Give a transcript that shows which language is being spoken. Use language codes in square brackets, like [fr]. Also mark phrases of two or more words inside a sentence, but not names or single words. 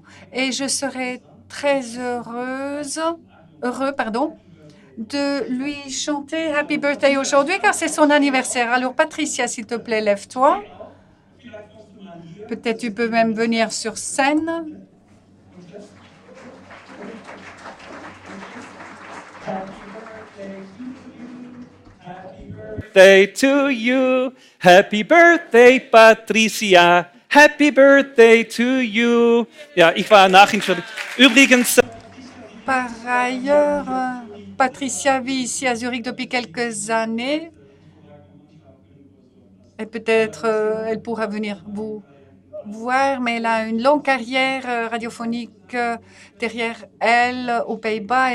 [fr] Et je serai très heureux, de lui chanter Happy Birthday aujourd'hui, car c'est son anniversaire. Alors, Patricia, s'il te plaît, lève-toi. Peut-être tu peux même venir sur scène. [en] birthday to you. Happy birthday, Patricia. Happy birthday to you. [de] Ja, ich war nachentschuldigt. Übrigens... [fr] Par ailleurs, Patricia vit ici à Zurich depuis quelques années. Et peut-être elle pourra venir vous voir, mais elle a une longue carrière radiophonique derrière elle aux Pays-Bas.